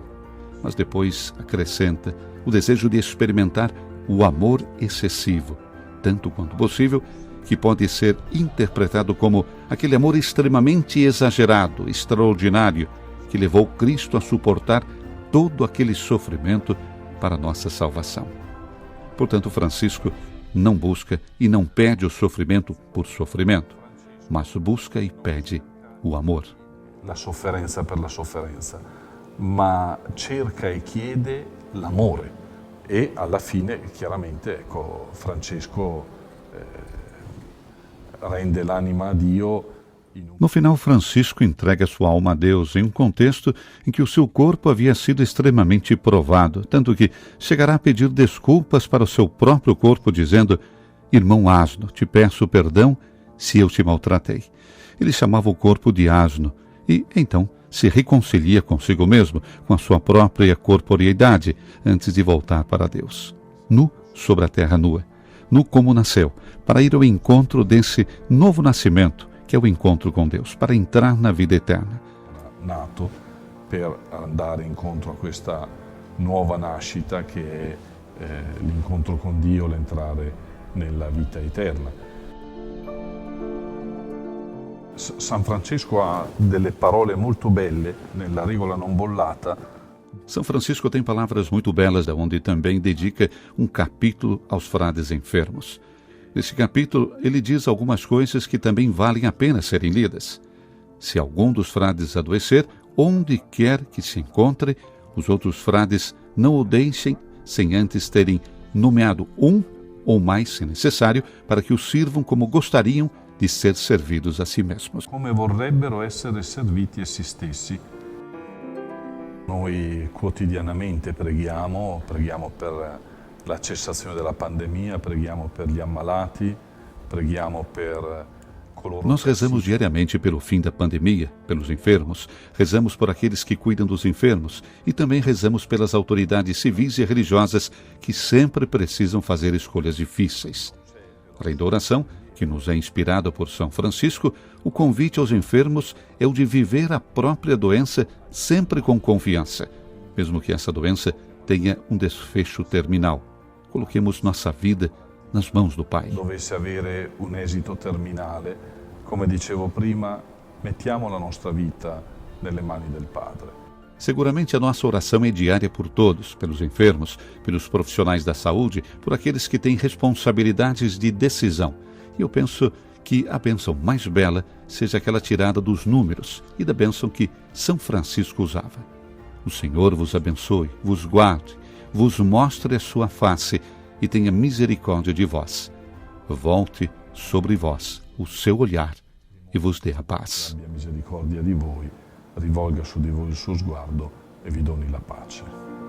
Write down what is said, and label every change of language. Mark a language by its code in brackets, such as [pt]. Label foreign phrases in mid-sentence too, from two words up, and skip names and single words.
[pt] Mas depois acrescenta o desejo de experimentar o amor excessivo, tanto quanto possível, que pode ser interpretado como aquele amor extremamente exagerado, extraordinário, que levou Cristo a suportar todo aquele sofrimento para a nossa salvação. Portanto, Francisco não busca e não pede o sofrimento por sofrimento, mas busca e pede o amor. [it] La sofferenza per la sofferenza, ma cerca e chiede l'amore e alla fine chiaramente ecco, Francesco rende l'anima a Dio. [pt] No final, Francisco entrega sua alma a Deus em um contexto em que o seu corpo havia sido extremamente provado, tanto que chegará a pedir desculpas para o seu próprio corpo, dizendo: irmão asno, te peço perdão se eu te maltratei. Ele chamava o corpo de asno e, então, se reconcilia consigo mesmo, com a sua própria corporeidade, antes de voltar para Deus. Nu sobre a terra nua, nu como nasceu, para ir ao encontro desse novo nascimento, que é o encontro com Deus, para entrar na vida eterna. [it] Nato per andare incontro a questa nuova nascita che è l'incontro con Dio, l'entrare nella vita eterna. San Francesco ha delle parole molto belle nella regola non bollata. [pt] São Francisco tem palavras muito belas, onde também dedica um capítulo aos frades enfermos. Nesse capítulo, ele diz algumas coisas que também valem a pena serem lidas. Se algum dos frades adoecer, onde quer que se encontre, os outros frades não o deixem sem antes terem nomeado um ou mais, se necessário, para que o sirvam como gostariam de ser servidos a si mesmos. [it] Come vorrebbero essere serviti a si stessi. Noi quotidianamente preghiamo per la cessazione della pandemia, preghiamo per gli ammalati, preghiamo per coloro. [pt] Nós rezamos diariamente pelo fim da pandemia, pelos enfermos, rezamos por aqueles que cuidam dos enfermos e também rezamos pelas autoridades civis e religiosas que sempre precisam fazer escolhas difíceis. Além da oração, que nos é inspirada por São Francisco, o convite aos enfermos é o de viver a própria doença sempre com confiança, mesmo que essa doença tenha um desfecho terminal. Coloquemos nossa vida nas mãos do Pai. [it] Dovesse avere un esito terminale, come dicevo prima, mettiamo la nostra vita nelle mani del Padre. [pt] Seguramente a nossa oração é diária por todos, pelos enfermos, pelos profissionais da saúde, por aqueles que têm responsabilidades de decisão. E eu penso que a bênção mais bela seja aquela tirada dos números e da bênção que São Francisco usava. O Senhor vos abençoe, vos guarde, vos mostre a sua face e tenha misericórdia de vós. Volte sobre vós o seu olhar e vos dê a paz. [it] Abbia misericordia di voi, rivolga su di voi il suo sguardo e vi doni la pace.